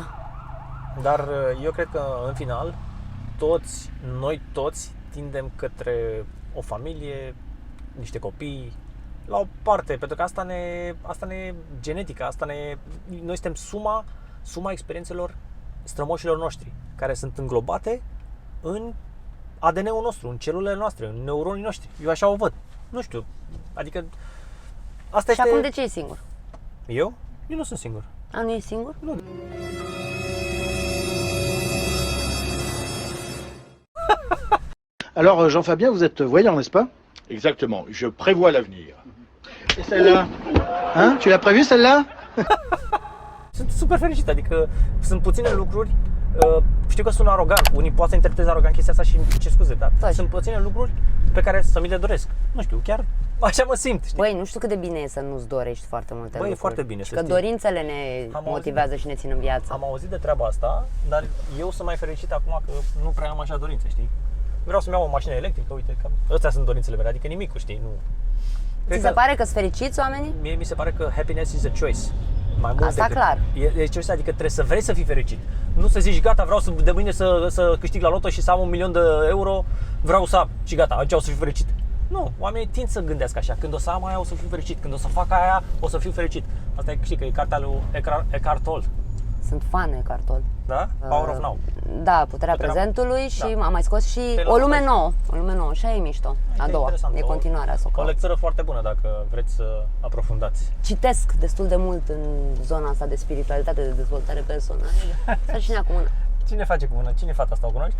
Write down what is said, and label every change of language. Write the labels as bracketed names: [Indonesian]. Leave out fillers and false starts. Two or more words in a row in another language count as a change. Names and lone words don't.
[Romanian] Dar eu cred că, în final, noi toți tindem către o familie, niște copii, la o parte, pentru că asta ne genetica, noi suntem suma experiențelor strămoșilor noștri, care sunt înglobate în ADN-ul nostru, în celulele noastre, în neuronii noștri. Eu așa o văd. Nu știu, adică asta și este... acum de ce e singur? Eu? Eu nu sunt singur. A, nu e singur? Nu. [French] Alors, Jean-Fabien, vous êtes voyant, n'est-ce pas? Exactement, je prévois l'avenir. Et celle-là? Hein? Tu l'as prévu, celle-là? [Romanian] Sunt super fericit, adică sunt puține lucruri, știu că sună arogant, unii poate să interpreteze arogant chestia asta și îmi cer scuze, dar sunt puține lucruri pe care să mi le doresc. Nu știu, chiar așa mă simt, știi? Băi, nu știu cât de bine e să nu-ți dorești foarte multe lucruri. E foarte bine, și să că știi. dorințele ne motivează și ne țin în viață. Am auzit de treaba asta, dar eu sunt mai fericit acum că nu prea am așa dorințe, știi? Vreau să-mi iau o mașină electrică, uite, că astea sunt dorințele mele, adică nimicul, știi? Nu. Ți se pare că sunt fericiți oamenii? Mie mi se pare că [English] happiness is a choice. [Romanian] Mai mult Asta clar. E choice, adică trebuie să vrei să fii fericit. Nu să zici, gata, vreau de mâine să câștig la loto și să am 1.000.000 de euro, vreau să am și gata, atunci o să fiu fericit. Nu, oamenii tind să gândească așa, când o să am aia o să fiu fericit, când o să fac aia o să fiu fericit. Asta e, știi că e cartea lui Eckhart Tolle. Sunt fan Eckhart Tolle. Da? Power of Now. Da, Puterea prezentului și am mai scos și Taylor O lume Swift. nouă. O lume nouă, și aia e mișto. A doua, Interesant. e continuarea să o O caut. lectură foarte bună dacă vreți să aprofundați. Citesc destul de mult în zona asta de spiritualitate, de dezvoltare personală. Faci și cu mână. Cine face cu mână? Cine e fata asta? O cunoști?